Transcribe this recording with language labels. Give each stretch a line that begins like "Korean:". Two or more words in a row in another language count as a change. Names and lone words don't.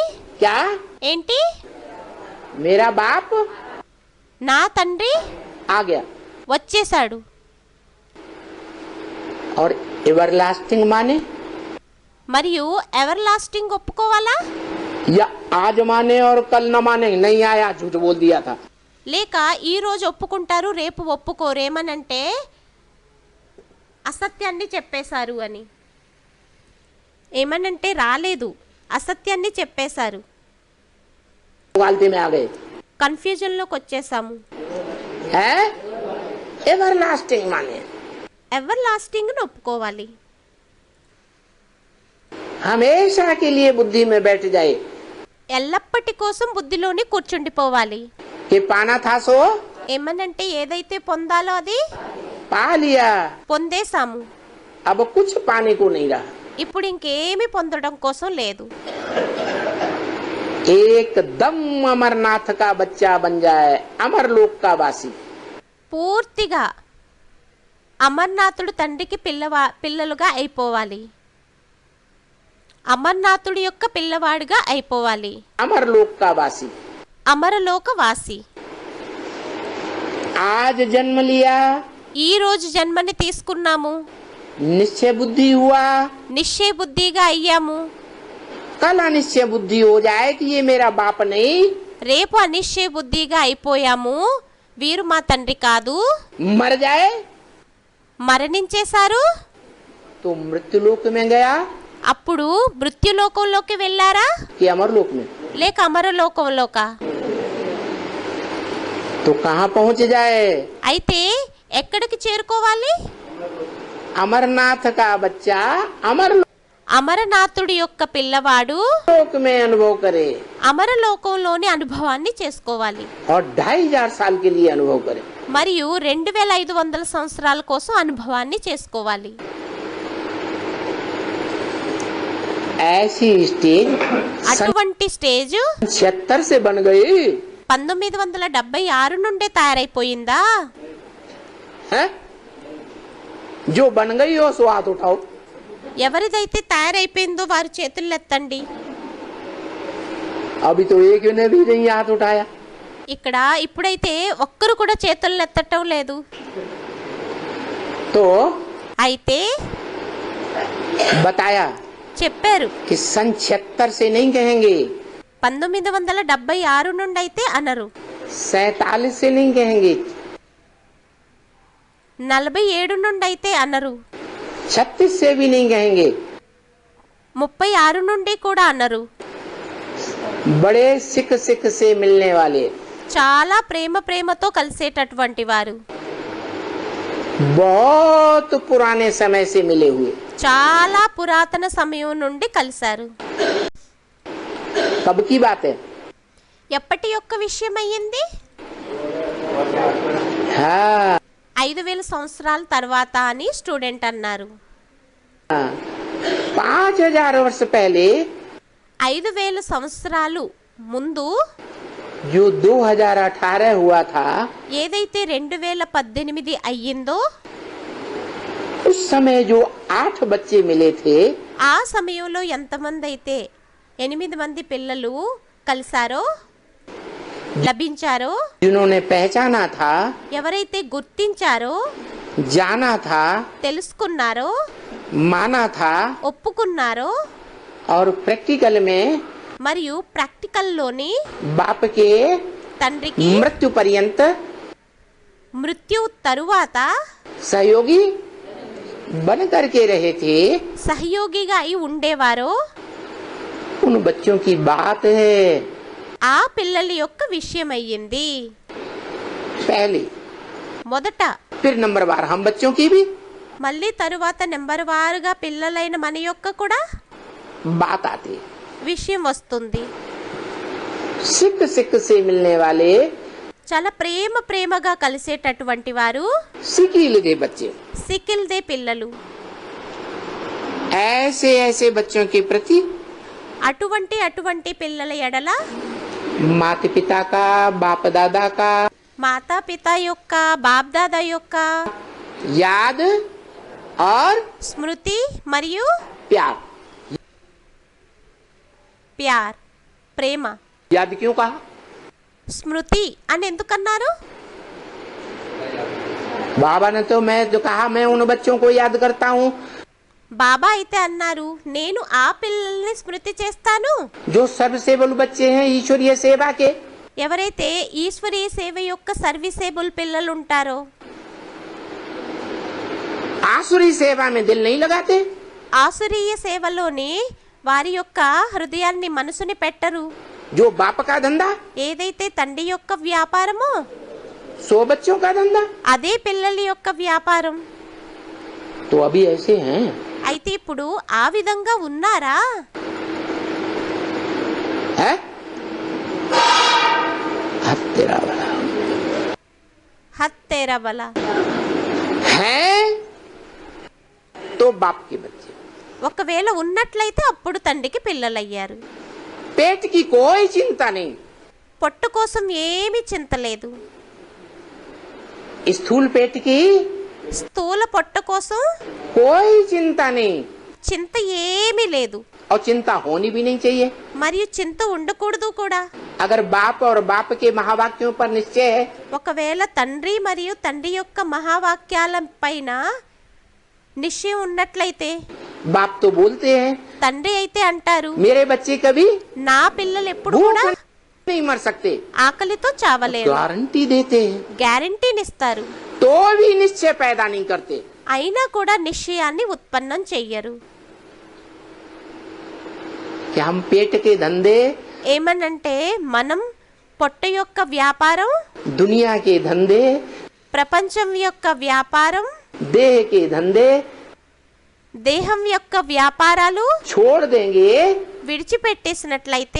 Hindi: क्या?
Telugu: ఏంటి?
Hindi: मेरा बाप
Telugu: నా తండ్రి
Hindi: आ गया.
Telugu: వచ్చేసాడు.
Hindi: और एवरलास्टिंग माने
Telugu: మరియు ఎవర్ లాస్టింగ్ ఒప్పుకోవాలా?
Hindi: या आज माने और कल न माने. नहीं आया, झूठ बोल दिया था.
Telugu: లేక ఈ రోజు ఒప్పుకుంటారు, రేపు ఒప్పుకోరేమనంటే అసత్యాన్ని చెప్పేశారు అని. ఏమనంటే రాలేదు, అసత్యాన్ని చెప్పేశారు.
Hindi: गलती में आ गए
Telugu: కన్ఫ్యూజన్లోకి వచ్చేసాము.
Hindi: है. एवरलास्टिंग माने
Telugu: ఎవర్ లాస్టింగ్ను ఒప్పుకోవాలి.
Hindi: हमेशा के लिए बुद्धि में बैठ जाए
Telugu: ఎల్లప్పటి కోసం బుద్ధిలోని కూర్చుండిపోవాలి.
Hindi: कि पाना था सो
Telugu: ఏమనంటే ఏదైతే పొందాలో అది
Hindi: पा लिया.
Telugu: పొందేశాము.
Hindi: अब कुछ पाने को नहीं रहा.
Telugu: ఇప్పుడు ఇంకేమి పొందడం కోసం లేదు.
Hindi: एकदम अमरनाथ का बच्चा बन जाए, अमरलोक का वासी.
Telugu: పూర్తిగా అమర్నాథుడు తండ్రికి పిల్లలుగా అయిపోవాలి. అమర్నాథుడి యొక్క పిల్లవాడిగా అయిపోవాలి.
Hindi: अमरलोक का वासी.
Telugu: అమరలోక వాసి.
Hindi: आज जन्म लिया,
Telugu: ఈ రోజు జన్మని తీసుకున్నాము,
Hindi: निश्चय बुद्धि हुआ.
Telugu: నిశ్చయ బుద్ధిగా అయ్యాము.
Hindi: कल अनिश्चय बुद्धि हो जाए कि ये मेरा बाप नहीं,
Telugu: రేపు అనిశ్చయ బుద్ధిగా అయిపోయాము, వీరు మా తండ్రి కాదు,
Hindi: मर जाए
Telugu: మరణించేశారు.
Hindi: तो मृत्युलोक में गया
Telugu: అప్పుడు మృత్యులోకంలోకి వెళ్ళారా
Hindi: कि अमरलोक में.
Telugu: లేక అమరలోకంలోక?
Hindi: तो कहाँ पहुँच जाए?
Telugu: అయితే ఎక్కడికి చేరుకోవాలి?
Hindi: अमरनाथ का बच्चा अमरलोक
Telugu: అమరనాథుడి యొక్క పిల్లవాడు
Hindi: में अनुभव करे
Telugu: అమరలోకంలోని అనుభవాన్ని చేసుకోవాలి.
Hindi: और 2500 साल के लिए अनुभव करे.
Telugu: మరియు 2500 సంవత్సరాల కోసం అనుభవాన్ని చేసుకోవాలి.
Hindi: ऐसी स्टेज
Telugu: అటువంటి స్టేజ్
Hindi: 76 से बन गई
Telugu: 1976 నుండే తయారైపోయిందా?
Hindi: है? जो बन गई हो सो हाथ उठाओ.
Telugu: ఎవరిదైతే తయారైపోయిందో వారు చేతులు ఎత్తండి.
Hindi: अभी तो एक ने भी नहीं हाथ उठाया.
Telugu: ఇక్కడ ఇప్పుడైతే ఒక్కరు కూడా చేతులు ఎత్తటం లేదు.
Hindi: तो
Telugu: అయితే
Hindi: बताया
Telugu: చెప్పారు,
Hindi: कि सन 76 से नहीं कहेंगे,
Telugu: 1976 నుండి అయితే అనరు,
Hindi: 47 से नहीं कहेंगे,
Telugu: 47 నుండి అయితే అనరు,
Hindi: 36 से भी नहीं कहेंगे.
Telugu: 36 నుండి కూడా అనరు.
Hindi: बड़े सिख सिख से मिलने वाले,
Telugu: చాలా ప్రేమతో కలిసేటటువంటి వారు,
Hindi: बहुत पुराने समय से मिले हुए.
Telugu: చాలా పురాతన సమయం నుండి కలిశారు.
Hindi: कब की बात है?
Telugu: ఎప్పటి యొక్క విషయం అయ్యింది?
Hindi: हाँ
Telugu: 5000 సంవత్సరాల తర్వాత అని స్టూడెంట్ అన్నారు.
Hindi: 5000 वर्ष पहले
Telugu: 5000 సంవత్సరాలు ముందు
Hindi: जो 2018 हुआ था,
Telugu: ఏదైతే 2018 అయ్యిందో
Hindi: उस समय जो 8 बच्चे मिले थे,
Telugu: ఆ సమయంలో ఎంతమంది అయితే 8 మంది పిల్లలు కలిశారో, లభించారో,
Hindi: जिन्होंने पहचाना था,
Telugu: ఎవరైతే గుర్తించారో,
Hindi: जाना था,
Telugu: తెలుసుకున్నారో,
Hindi: माना था,
Telugu: ఒప్పుకున్నారో,
Hindi: और प्रैक्टिकल में
Telugu: మరియు ప్రాక్టికల్లోని
Hindi: बाप के
Telugu: తండ్రికి
Hindi: मृत्यु पर्यंत
Telugu: మృత్యు తరువాత
Hindi: सहयोगी बन करके रहे थे,
Telugu: సహయోగిగా అయి ఉండేవారో,
Hindi: उन बच्चों की बात है.
Telugu: ఆ పిల్లల యొక్క విషయం అయ్యింది.
Hindi: पहले
Telugu: మొదట,
Hindi: फिर नंबर बार हम बच्चों की भी
Telugu: మళ్ళీ తరువాత నెంబర్ వారుగా పిల్లలైన మన యొక్క కూడా
Hindi: बात आती है.
Telugu: విషయం వస్తుంది.
Hindi: सिख सिख से मिलने वाले
Telugu: చాలా ప్రేమగా కలిసేటటువంటి వారు
Hindi: सिकील दे बच्चे,
Telugu: సికిల్ దే పిల్లలు.
Hindi: ऐसे ऐसे बच्चों के प्रति
Telugu: అటువంటి పిల్లల ఎడల
Hindi: माता पिता का, बाप दादा का
Telugu: మాతాపిత యొక్క, బాప్దాదా యొక్క
Hindi: याद और
Telugu: స్మృతి మరియు
Hindi: प्यार
Telugu: ప్యార్ ప్రేమ.
Hindi: याद क्यों कहा?
Telugu: స్మృతి అని ఎందుకన్నారు?
Hindi: बाबा ने तो मैं जो कहा मैं उन बच्चों को याद करता हूँ
Telugu: బాబా అయితే అన్నారు నేను ఆ పిల్లల్ని స్మృతి చేస్తాను
Hindi: जो सर्वसेवल बच्चे हैं ईश्वरीय सेवा के.
Telugu: ఎవరైతే ఈశ్వరీయ సేవ యొక్క సర్వీసేబుల్ పిల్లలు ఉంటారో,
Hindi: आसुरी सेवा में दिल नहीं लगाते.
Telugu: ఆసురీయ సేవలోని వారి యొక్క హృదయాన్ని మనసుని పెట్టరు.
Hindi: जो बाप का धंधा
Telugu: ఏదైతే తండ్రి యొక్క వ్యాపారమో
Hindi: 100 बच्चों का धंधा.
Telugu: అదే పిల్లల యొక్క వ్యాపారం.
Hindi: तो अभी ऐसे हैं.
Telugu: అయితే ఇప్పుడు ఆ విధంగా ఉన్నారా?
Hindi: है? हद तेरा भला. हत् तेरा भला. है तो बाप के बच्चे.
Telugu: ఒకవేళ ఉన్నట్లయితే అప్పుడు తండ్రికి పిల్లలయ్యారు.
Hindi: पेट की कोई चिंता नहीं.
Telugu: పొట్టు కోసం ఏమీ చింత లేదు.
Hindi: स्थूल पेट की
Telugu: స్థూల పొట్ట కోసం
Hindi: कोई चिंता नहीं
Telugu: చింత ఏమీ లేదు.
Hindi: और चिंता होनी भी नहीं चाहिए.
Telugu: మరియు చింత ఉండకూడదు కూడా.
Hindi: अगर बाप और बाप के महावाक्यों पर निश्चय है
Telugu: ఒకవేళ తండ్రి మరియు తండ్రి యొక్క మహావాక్యాల పైన నిశ్చయం ఉన్నట్లయితే
Hindi: बाप तो बोलते हैं
Telugu: తండ్రి అయితే అంటారు
Hindi: मेरे बच्चे कभी
Telugu: నా పిల్లలు ఎప్పుడు
Hindi: भूख
Telugu: కూడా
Hindi: नहीं मर सकते.
Telugu: ఆకలితో చావలేరు.
Hindi: गारंटी देते हैं
Telugu: గ్యారంటీనిస్తారు.
Hindi: तो भी निश्चय पैदा नहीं करते.
Telugu: అయినా కూడా నిశ్చయాన్ని ఉత్పన్నం చెయ్యరు.
Hindi: कि हम पेट के धंधे
Telugu: ఏమనంటే మనం పొట్ట యొక్క వ్యాపారం,
Hindi: दुनिया के धंधे
Telugu: ప్రపంచం యొక్క వ్యాపారం,
Hindi: देह के धंधे
Telugu: దేహం యొక్క వ్యాపారాలు
Hindi: छोड़ देंगे
Telugu: విడిచిపెట్టేసినట్లయితే